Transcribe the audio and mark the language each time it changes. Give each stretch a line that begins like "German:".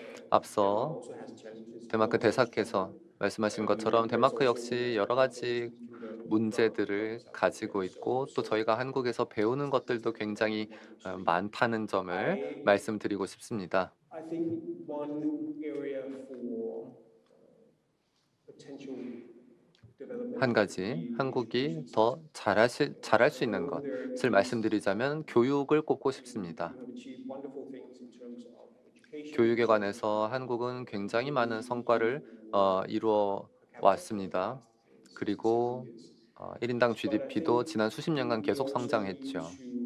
Korean: 앞서 덴마크 대사께서 말씀하신 것처럼 덴마크 역시 여러 가지 문제들을 가지고 있고 또 저희가 한국에서 배우는 것들도 굉장히 많다는 점을 말씀드리고 싶습니다.
English: I think one area for potential development
Korean: 한 가지 한국이 더 잘할 수 있는 것을 말씀드리자면 교육을 꼽고 싶습니다.
English: have achieved wonderful things in terms of education.
Korean: 교육에 관해서 한국은 굉장히 많은 성과를 이루어 왔습니다. 그리고 1인당 GDP도 지난 수십 년간 계속 성장했죠.